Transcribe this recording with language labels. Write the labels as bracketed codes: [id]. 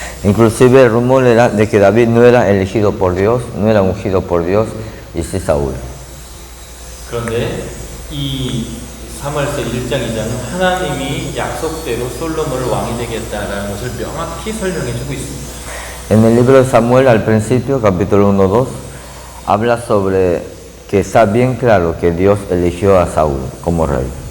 [es] Inclusive el rumor era de que David no era elegido por Dios, no era ungido por Dios, y sí Saúl. [ko] 그런데 이 사무엘서 1장 2장은 하나님이 약속대로 솔로몬을 왕이 되겠다라는 것을 명확히 설명해 주고 있습니다. [es] En el libro de Samuel al principio, capítulo 1-2, habla sobre que está bien claro que Dios eligió a Saúl como rey.